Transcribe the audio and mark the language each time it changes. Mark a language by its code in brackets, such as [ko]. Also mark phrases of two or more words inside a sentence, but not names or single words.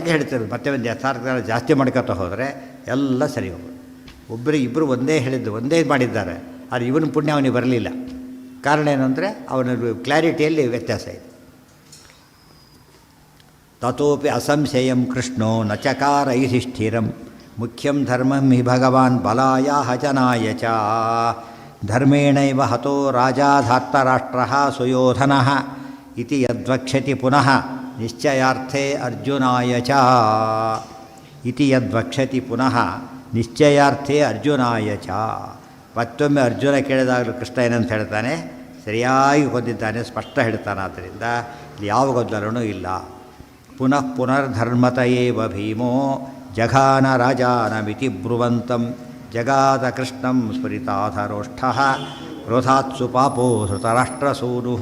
[kn] ಮತ್ತೆ ಒಂದು ಯಥಾರ್ಥ ಜಾಸ್ತಿ ಮಾಡ್ಕೊತಾ ಹೋದರೆ ಎಲ್ಲ ಸರಿ ಹೋಗೋದು. ಇಬ್ಬರು ಒಂದೇ ಹೇಳಿದ್ದು, ಒಂದೇ ಮಾಡಿದ್ದಾರೆ. ಆದರೆ ಇವನ ಪುಣ್ಯ ಅವನಿಗೆ ಬರಲಿಲ್ಲ. ಕಾರಣ ಏನಂದರೆ ಅವನ ಕ್ಲಾರಿಟಿಯಲ್ಲಿ ವ್ಯತ್ಯಾಸ ಇದೆ. [sa] ತತೋಪಿ ಅಸಂಶಯಂ ಕೃಷ್ಣೋ ನ ಚಕಾರ ಯುಧಿಷ್ಠಿರಂ ಮುಖ್ಯಂ ಧರ್ಮಂ ಹಿ ಭಗವಾನ್ ಬಲಾಯ ಜನಾಯ ಚ ಧರ್ಮೇಣೈವ ಹತೋ ರಾಜಾಧಾರ್ತರಾಷ್ಟ್ರಃ ಸುಯೋಧನಃ ಇತಿ ಯದ್ವಕ್ಷ್ಯತಿ ಪುನಃ ನಿಶ್ಚಯಾರ್ಥೇ ಅರ್ಜುನಾಯ ಚ ಇತಿ ಯದ್ವಕ್ಷ್ಯತಿ ಪುನಃ ನಿಶ್ಚಯಾರ್ಥೇ ಅರ್ಜುನಾಯ ಚ. [kn] ಮತ್ತೊಮ್ಮೆ ಅರ್ಜುನ ಕೇಳಿದಾಗಲೂ ಕೃಷ್ಣ ಏನಂತ ಹೇಳ್ತಾನೆ, ಸರಿಯಾಗಿ ಕೊಂದಿದ್ದಾನೆ, ಸ್ಪಷ್ಟ ಹೇಳ್ತಾನೆ. ಆದ್ದರಿಂದ ಇಲ್ಲಿ ಯಾವ ಗೊಂದಲನೂ ಇಲ್ಲ. [sa] ಪುನಃ ಪುನರ್ಧರ್ಮತ ಏವ ಭೀಮೋ ಜಘಾನ ರಾಜಾನಮಿತಿ ಬ್ರುವಂತಂ ಜಗಾದ ಕೃಷ್ಣಂ ಸ್ಫುರಿತಾಧರೋಷ್ಠಃ ಕ್ರೋಧಾತ್ಸು ಪಾಪೋ ಧೃತರಾಷ್ಟ್ರಸೂನುಃ.